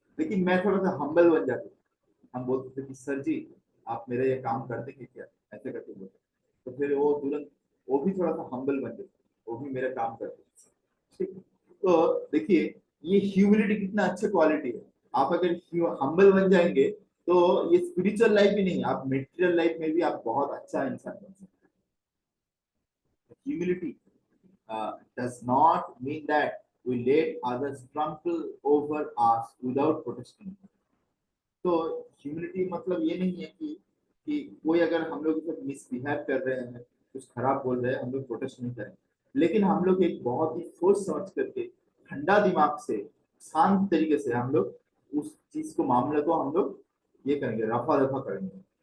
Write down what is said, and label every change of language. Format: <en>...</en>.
<hi>लेकिन मैं थोड़ा सा हम्बल बन जाता था, हम बोलते थे कि सर जी आप मेरा ये काम करते हैं क्या, ऐसे करके बोलते, तो फिर वो तुरंत वो भी थोड़ा सा हम्बल बन जाता, वो भी मेरा काम करते, ठीक है? तो देखिए ये ह्यूमिलिटी कितना अच्छा क्वालिटी है। आप अगर हम्बल बन जाएंगे तो ये स्पिरिचुअल लाइफ ही नहीं, आप मेटेरियल लाइफ में भी आप बहुत अच्छा इंसान बन सकते हैं।</hi> <en>Humility does not mean that we let others trample over us without protesting.</en> <hi>तो ह्यूमिलिटी मतलब ये नहीं है कि कोई अगर हम लोग के साथ मिसबिहेव कर रहे हैं, कुछ खराब बोल रहे हैं, हम लोग प्रोटेस्ट नहीं करें, लेकिन हम लोग एक बहुत ही सोच समझ करके ठंडा दिमाग से शांत तरीके से हम लोग उस चीज को, मामले को हम लोग ये करेंगे, रफा दफा करेंगे।</hi>